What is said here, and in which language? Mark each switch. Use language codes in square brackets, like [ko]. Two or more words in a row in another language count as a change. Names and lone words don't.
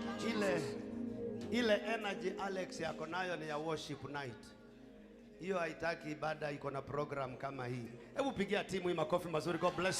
[sw] Ile, ile energy Alex yako nayo ni ya [en] worship night. [sw] Hiyo haitaki ibada iko na program kama hii. Hebu pigia timu hii makofi mazuri. [en] God bless you.